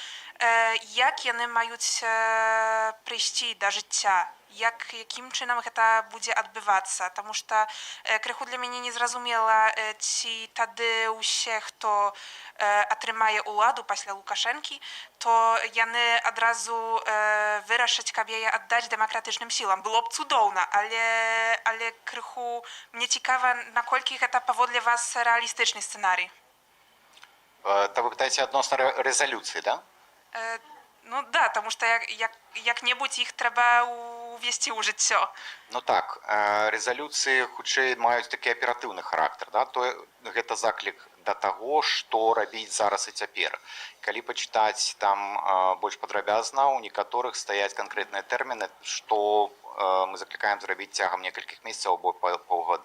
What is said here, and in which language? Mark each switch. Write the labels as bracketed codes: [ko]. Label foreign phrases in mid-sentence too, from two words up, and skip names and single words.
[be] як яны маюць прыйсці да жыцця, якім чынам гэта будзе адбывацца, таму што крыху для мяне незразумела, ці тады ўсе, хто атрымае ўладу пасля Лукашэнкі, то яны адразу вырашаць, каб яе аддаць дэмакратычным сілам. Было б цудоўна, але крыху мне цікава, наколькі гэта паводле вас рэалістычны сцэнарый. То вы пытаетесь адносна резолюции, да? Ну да, [uk] тому що [be] як-небудзь іх трэба увесці ў жыццё. Ну так, резолюции хутчэй маюць такі аператыўны характар, да? То гэта заклік да таго, што рабіць зараз і цяпер. Калі пачытаць там больш падрабязна, у некаторых стаяць канкрэтныя тэрміны, што мы заклікаем зрабіць цягам некалькіх месяцаў або паўгады.